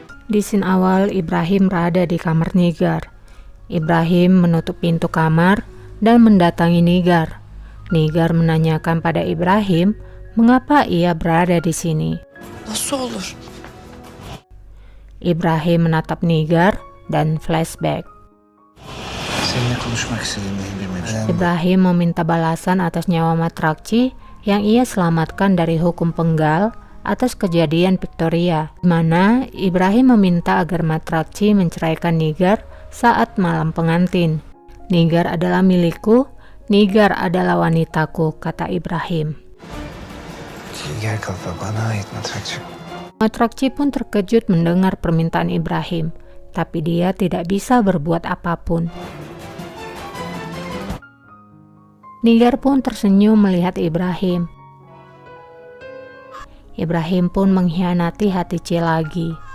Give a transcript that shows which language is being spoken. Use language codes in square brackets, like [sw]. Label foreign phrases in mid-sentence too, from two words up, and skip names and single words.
[id] Di scene awal, Ibrahim berada di kamar Nigar. Ibrahim menutup pintu kamar dan mendatangi Nigar. Nigar menanyakan pada Ibrahim mengapa ia berada di sini. [tr] Nasıl olur? [id] Ibrahim menatap Nigar dan flashback. [tr] Seninle konuşmak istediğim bir mevzu. [id] Ibrahim meminta balasan atas nyawa Matrakci yang ia selamatkan dari hukum penggal atas kejadian Victoria, di mana Ibrahim meminta agar Matrakci menceraikan Nigar saat malam pengantin. Nigar adalah milikku, Nigar adalah wanitaku, kata Ibrahim. [tr] Nigar kalfa bana ait Matrakci. [id] Matrakci pun terkejut mendengar permintaan Ibrahim, tapi dia tidak bisa berbuat apapun. Nigar pun tersenyum melihat Ibrahim. Ibrahim pun mengkhianati Hatice lagi.